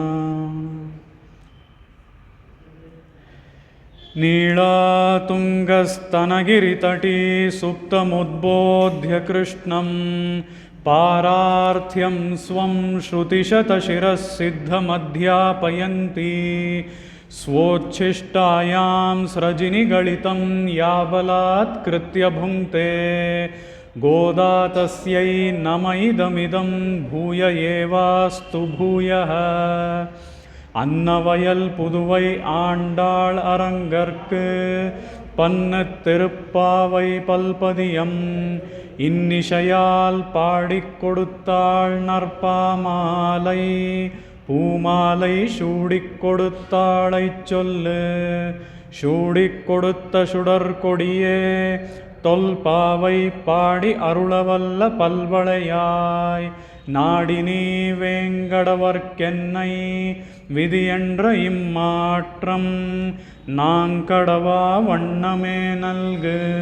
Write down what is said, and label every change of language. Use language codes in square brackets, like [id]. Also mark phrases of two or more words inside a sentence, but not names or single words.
[sa] नीलातुङ्गस्तनगिरितटी सुप्तमुद्बोध्य कृष्णं पारार्थ्यं स्वं श्रुतिशतशिरः सिद्धमध्यापयन्ती स्वोच्छिष्टायां स्रजिनिगलितं या बलात्कृत्य भुङ्क्ते गोदा तस्यै नम इदमिदं भूय एवास्तु भूयः। [ta] அன்னவயல் புதுவை ஆண்டாள் அரங்கற்கு பன்னத் திருப்பாவை பல்பதியம் இன்னிசையால் பாடிக் கொடுத்தாள் நற்பாமாலை பூமாலை சூடிக் கொடுத்தாளைச் சொல்லு சூடிக் கொடுத்த சுடற்கொடியே தொல்பாவை பாடி அருளவல்ல பல்வளையாய் நாடினீ வேங்கடவர்க்கென்னை விதியென்ற இம்மாற்றம் நாங்கடவா வண்ணமே நல்கு.